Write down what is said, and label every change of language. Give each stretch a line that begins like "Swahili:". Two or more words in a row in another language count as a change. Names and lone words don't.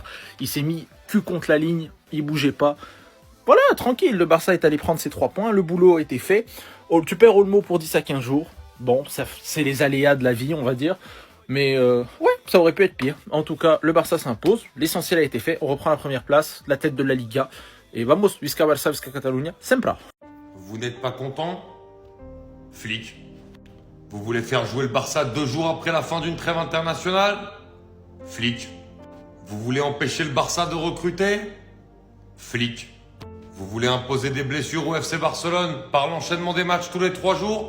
French: Il s'est mis cul contre la ligne, il bougeait pas. Voilà, tranquille, le Barça est allé prendre ses 3 points, le boulot a été fait. Tu perds Olmo pour 10 à 15 jours. Bon, c'est les aléas de la vie, on va dire. Mais ouais, ça aurait pu être pire. En tout cas, le Barça s'impose, l'essentiel a été fait. On reprend la première place, la tête de la Liga.
Catalan: Et vamos, visca Barça, visca Catalunya, sempre.
French: Vous n'êtes pas content? Flic. Vous voulez faire jouer le Barça 2 jours après la fin d'une trêve internationale? Flic. Vous voulez empêcher le Barça de recruter? Flic. Vous voulez imposer des blessures au FC Barcelone par l'enchaînement des matchs tous les 3 jours?